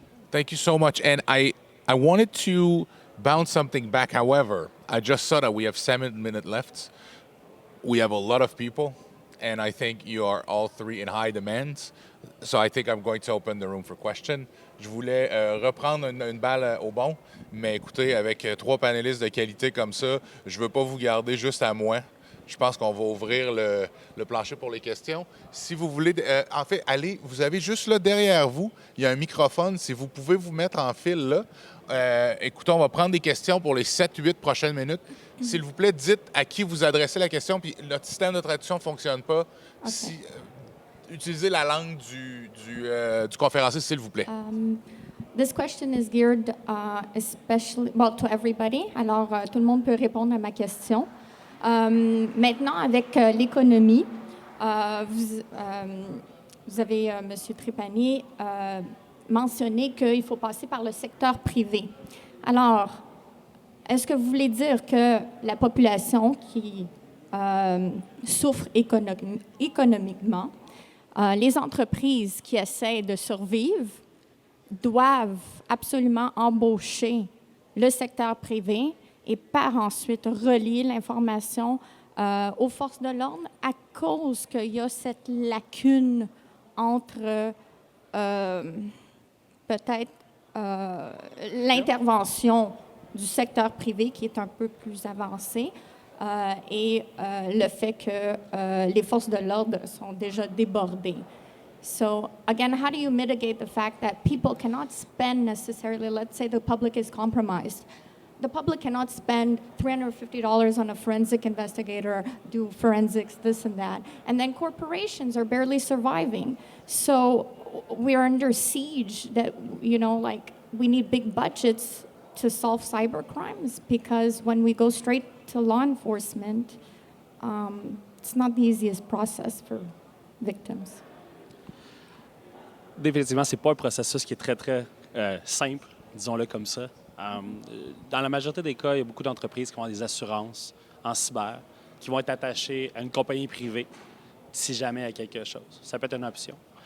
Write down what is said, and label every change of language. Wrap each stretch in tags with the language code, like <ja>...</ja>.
<en>Thank you so much. And I wanted to bounce something back. However, I just saw that we have 7 minutes left. We have a lot of people. And I think you are all three in high demand. So I think I'm going to open the room for questions.</en> <fr>Je voulais reprendre une balle au bon, mais écoutez, avec 3 panélistes de qualité comme ça, je ne veux pas vous garder juste à moi. je pense qu'on va ouvrir le plancher pour les questions. Si vous voulez, en fait, allez, vous avez juste là derrière vous, il y a un microphone. Si vous pouvez vous mettre en file là. Écoutez, on va prendre des questions pour les 7-8 prochaines minutes. S'il vous plaît, dites à qui vous adressez la question, puis notre système de traduction ne fonctionne pas. Okay. Utilisez la langue du conférencier, s'il vous plaît.</fr> <en>This question is geared especially, well, to everybody.</en> <fr>Alors, tout le monde peut répondre à ma question. Maintenant, avec l'économie, vous avez, M. Trépanier, mentionné qu'il faut passer par le secteur privé. Alors, est-ce que vous voulez dire que la population qui souffre économiquement, les entreprises qui essaient de survivre doivent absolument embaucher le secteur privé et par ensuite relier l'information aux forces de l'ordre à cause qu'il y a cette lacune entre peut-être l'intervention du secteur privé qui est un peu plus avancée et le fait que les forces de l'ordre sont déjà débordées.</fr> <en>So again, how do you mitigate the fact that people cannot spend necessarily, let's say the public is compromised. The public cannot spend $350 on a forensic investigator, do forensics, this and that. And then corporations are barely surviving. So we're under siege that, you know, like we need big budgets to solve cyber crimes because when we go straight to law enforcement, it's not the easiest process for victims.</en> <fr>Définitivement, ce n'est pas un processus qui est très, très simple, disons-le comme ça. Dans la majorité des cas, il y a beaucoup d'entreprises qui ont des assurances en cyber qui vont être attachées à une compagnie privée si jamais il y a quelque chose. Ça peut être une option.</fr>